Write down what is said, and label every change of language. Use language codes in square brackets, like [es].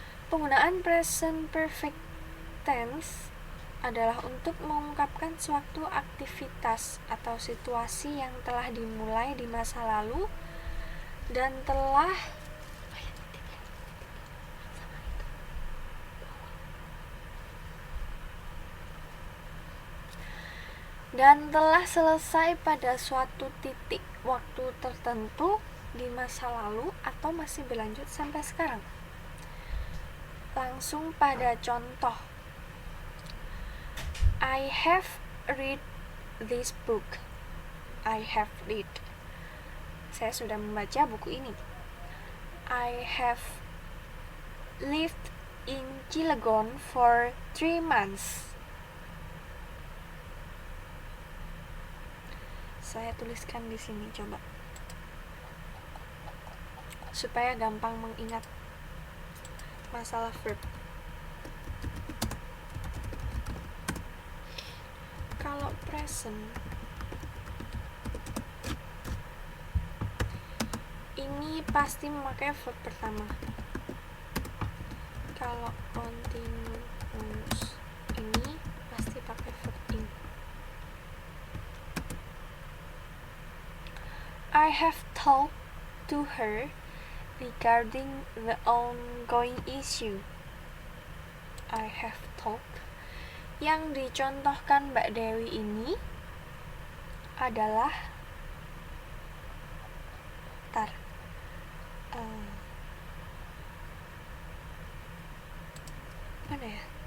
[id] Penggunaan present perfect tense adalah untuk mengungkapkan suatu aktivitas atau situasi yang telah dimulai di masa lalu dan telah selesai pada suatu titik waktu tertentu di masa lalu atau masih berlanjut sampai sekarang. Langsung pada contoh. [en] I have read this book. I have read. [id] Saya sudah membaca buku ini. [en] I have lived in Cilegon for 3 months. [id] Saya tuliskan di sini coba, supaya gampang mengingat masalah verb. Kalau present ini pasti memakai verb pertama. Kalau continuous ini pasti pakai verb ing. [en] I have talked to her regarding the ongoing issue. I have talked. [id] Yang dicontohkan Mbak Dewi ini adalah mana ya?